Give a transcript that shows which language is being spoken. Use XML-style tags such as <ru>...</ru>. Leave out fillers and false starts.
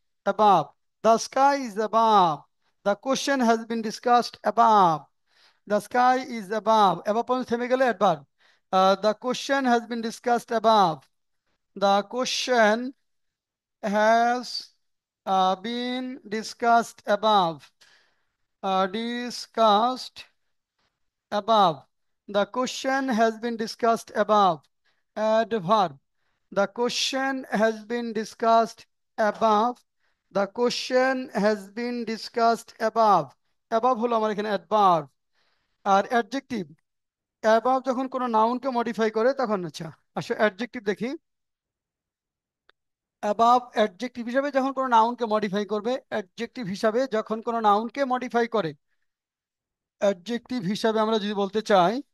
<en>Above, the sky is above, the question has been discussed above. The sky is above, above</en> <bn>পর্যন্ত থেমে গেলে</bn> <en>Adverb. The question has been discussed above, the question has been discussed above. Discussed above. The question has been discussed above. Adverb. The question has been discussed above. The question has been discussed above.</en> <bn>Above হলো আমার এখানে adverb। আর adjective, above যখন কোনো নাউনকে modify করে তখন, আচ্ছা আসলে adjective দেখি। অ্যাবাভ অ্যাডজেক্টিভ হিসাবে যখন কোনো নাউনকে মডিফাই করবে, অ্যাডজেক্টিভ হিসাবে যখন কোনো নাউনকে মডিফাই করে, অ্যাডজেক্টিভ হিসাবে আমরা যদি বলতে চাই,</bn>